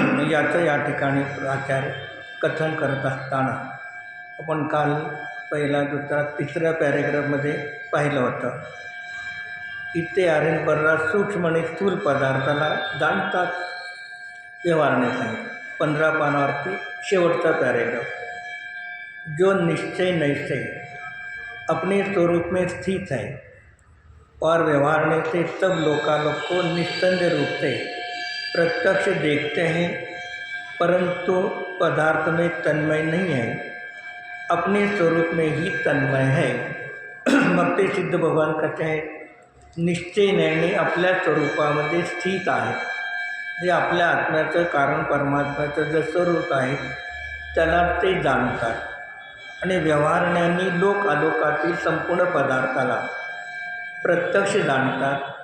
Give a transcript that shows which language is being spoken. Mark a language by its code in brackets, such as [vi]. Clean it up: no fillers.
[mr] याचं या ठिकाणी आचार्य कथन करत असताना आपण काल पहिला, दुसरा, तिसऱ्या पॅरेग्राफमध्ये पाहिलं होतं. इथे आर्यन सूक्ष्म आणि स्थूल पदार्थाला जाणतात व्यवहाराने सांगितलं. 15 पानावरती शेवटचा पॅरेग्राफ. [hi] जो निश्चय नैश्चय अपने स्वरूप में स्थित है और व्यवहारने से सब लोकालोक को निस्संदेह रूप से प्रत्यक्ष देखते हैं, परंतु पदार्थ में तन्मय नहीं है, अपने स्वरूप में ही तन्मय है. [mr] मग ते सिद्ध भगवान [hi] कहते हैं [mr] निश्चय निर्णय आपल्या स्वरूपामध्ये स्थित आहे. जे आपल्या आत्म्याचं कारण परमात्म्याचं जे स्वरूप आहे त्याला ते जाणतात. आणि व्यवहारण्याने लोक आलोकातील संपूर्ण पदार्थाला प्रत्यक्ष जाणतात.